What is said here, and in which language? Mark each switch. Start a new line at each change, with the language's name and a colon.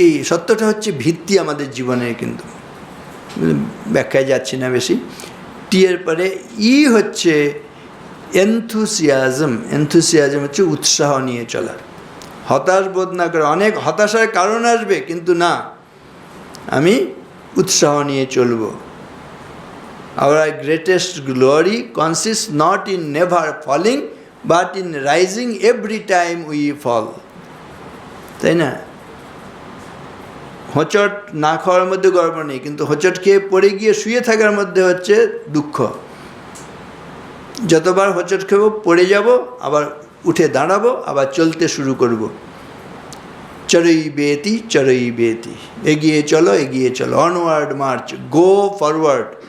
Bangla: সত্যটা হচ্ছে ভিত্তি আমাদের জীবনের, কিন্তু ব্যাখ্যায় যাচ্ছি না বেশি। টি এর পরে ই হচ্ছে এনথুসিয়াজম। এনথুসিয়াজম হচ্ছে উৎসাহ নিয়ে চলা, হতাশ বোধ না করে। অনেক হতাশার কারণ আসবে, কিন্তু না, আমি উৎসাহ নিয়ে চলব।
English: Our greatest glory consists not in never falling, but in rising every time we fall.
Bangla: তাই না? হোঁচট না খাওয়ার মধ্যে গর্ব নেই, কিন্তু হোঁচট খেয়ে পড়ে গিয়ে শুয়ে থাকার মধ্যে হচ্ছে দুঃখ। যতবার হোঁচট খেব পড়ে যাব, আবার উঠে দাঁড়াবো, আবার চলতে শুরু করব। চরই বেতি, এগিয়ে চলো,
English: Onward march, go forward.